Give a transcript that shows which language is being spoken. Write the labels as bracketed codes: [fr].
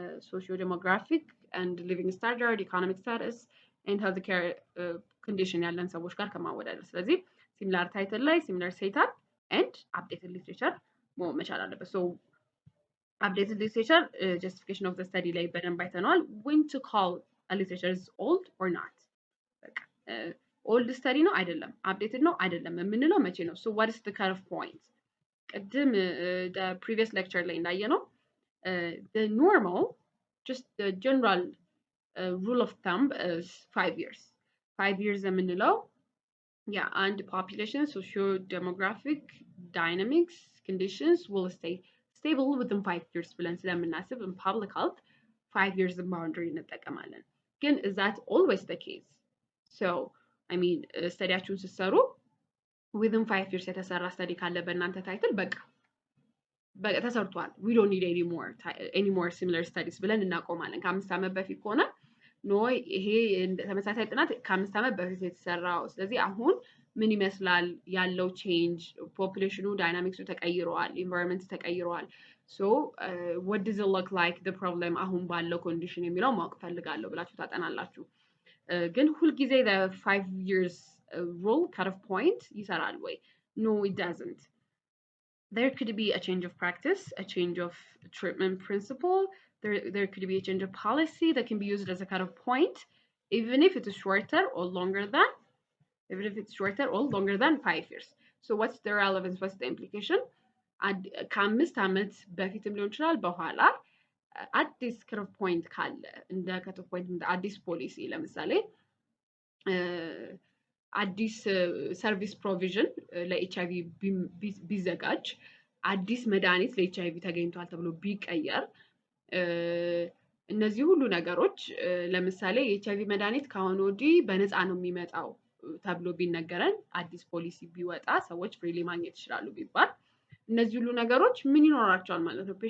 [en] ሶሺዮ ዲሞግራፊክ and living standard, economic status and health care condition [am] ያለን ሰዎች ጋር ከማወዳደር። [en] ስለዚህ ሲሚላር ታይትል ላይ ሲሚላር ሴታፕ and updated literature [am] መሆን መቻል አለበት። [en] so updated literature justification of the study [am] ላይ በደንብ አይተነዋል። [en] when to call a literature is old or not? [am] በቃ [en] old study [am] ነው አይደለም፣ updated ነው አይደለም የምንለው መቼ ነው? [en] so what is the kind of point? ቅድም the previous lecture [am] ላይ እንዳየነው [en] the normal just the general rule of thumb is 5 years. 5 years የምንለው and population socio-demographic dynamics conditions will stay stable within 5 years [am] ብለን ስለምናስብ [en] in public health 5 years boundary [am] እንጠቀማለን። ግን [en] is that always the case? so I mean [am] ስተዲያችሁን ስትሰሩ [en] within 5 years [am] የተሰራ ስተዲ ካለ በእናንተ ታይትል በቃ ተሰርቷል [en] we don't need any more similar studies [am] ብለን እናቆማለን። ከ5 ዓመት በፊት ከሆነ ኖ ይሄ ተመሳሳይ ጥናት ከ5 ዓመት በፊት የተሰራው፣ ስለዚህ አሁን ምን ይመስላል ያለው ቼንጅ፣ ፖፑሌሽኑ ዳይናሚክሱ ተቀይሯል፣ ኢንቫይሮንመንት ተቀይሯል። [en] so what does it look like the problem [am] አሁን ባለው ኮንዲሽን የሚለው ማወቅ ፈልጋለሁ ብላችሁ ታጠናላችሁ። ግን ሁልጊዜ [en] the 5 years rule cut off point [am] ይሰራል ወይ? [en] no it doesn't. There could be a change of practice, a change of treatment principle, there could be a change of policy that can be used as a cut-off point, even if it is shorter or longer than 5 years. So what's the relevance? What's the implication? [am] ከ5 ዓመት በፊትም ሊሆን ይችላል በኋላ አዲስ cut-off point ካለ እንደ cut-off point እንደ አዲስ ፖሊሲ ለምሳሌ አዲስ ሰርቪስ ፕሮቪዥን ለኤችአይቪ ቢዘጋጅ፣ አዲስ መድኃኒት ለኤችአይቪ ተገኝቷል ተብሎ ቢቀየር፣ እነዚህ ሁሉ ነገሮች ለምሳሌ የኤችአይቪ መድኃኒት ከአሁን ወዲህ በነፃ ነው የሚመጣው ተብሎ ቢነገረን፣ አዲስ ፖሊሲ ቢወጣ፣ ሰዎች ፍሪሊ ማግኘት ይችላሉ ቢባል፣ እነዚህ ሁሉ ነገሮች ምን ይኖራቸዋል ማለት ነው?